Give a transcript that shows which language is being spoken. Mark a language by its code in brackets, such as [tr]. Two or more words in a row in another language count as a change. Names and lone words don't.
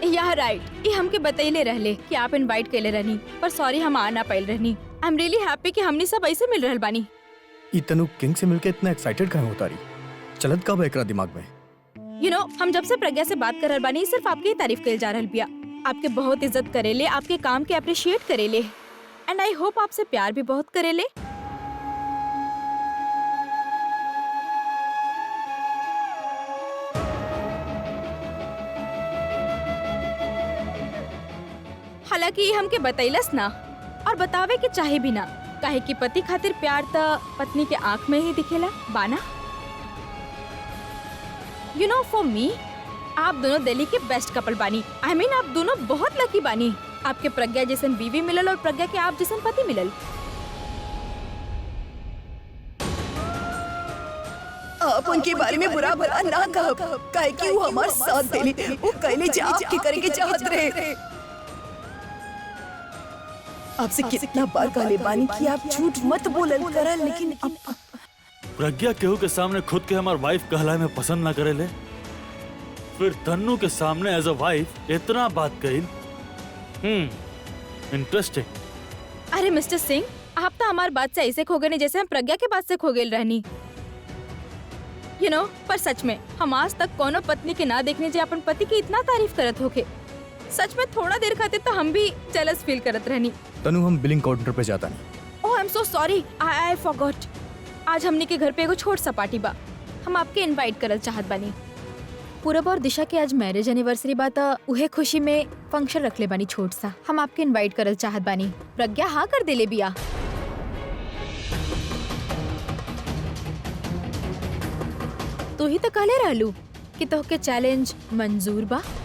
[en] yeah right, [bho] ये हमके बतैले रहले कि आप इनवाइट कैले रहनी, पर सॉरी हम आ ना पाइल रहनी। [en] I am really happy [bho] कि हमनी सब ऐसे मिल रहल बानी। ई तनु किंग से मिलके इतना एक्साइटेड काहे होता रही? चलत कब एकरा दिमाग में? [en] you know, [bho] हम जब से प्रज्ञा से बात कर रहल बानी सिर्फ आपकी ही तारीफ कइल जा रहल बिया। आपके बहुत इज्जत करेले, आपके काम के अप्रिशिएट करेले, [en] and I hope [bho] आपसे प्यार भी बहुत करेले। हालांकि ये हमके बतैलस ना, और बतावे के चाहे भी ना, काहे कि पति खातिर प्यार त पत्नी के आंख में ही दिखेला बाना। [en] you know, for me [bho] आप दोनों दिल्ली के [en] best couple [bho] बानी। [en] I mean [bho] आप दोनों बहुत लकी बानी। आपके प्रज्ञा जैसन बीवी मिलल और प्रज्ञा के आप जैसन पति मिलल। आप उनके बारे में बुरा भला ना कहब, काहे कि वो हमार साथ देली, वो कहले जे आपके करे के चाहत रहे। आपसे कितना बार कहले बानी कि आप झूठ मत बोलल करल, लेकिन अब प्रज्ञा केहू के सामने खुद के हमार वाइफ कहलाए में पसंद ना करेले, फिर तन्नू के सामने [en] as a wife [bho] इतना बात कही। इंटरेस्टिंग। अरे मिस्टर सिंह, आप तो हमारी बात से ऐसे खो गए जैसे हम प्रज्ञा के बात से खो गए रहनी। [en] you know, [bho] पर सच में हम आज तक कोनो पत्नी के ना देखने जे अपन पति की इतना तारीफ करत होके। सच में थोड़ा देर खातिर तो हम भी [en] jealous feel [bho] करत रहनी। तनु, हम [en] billing counter [bho] पे जाता नहीं। [en] oh I am so sorry, I forgot. [bho] आज हमनी के घर पे एगो छोट सा पार्टी बा, हम आपके इनवाइट करल चाहत बानी। पूरब और दिशा के आज [en] marriage anniversary [bho] बा त उहे खुशी में फंक्शन रखले बानी छोट सा। हम आपके इनवाइट करल चाहत बानी। प्रज्ञा हाँ कर देले बिया। तू ही तो कहले रहलू कि तोहके चैलेंज मंजूर बा।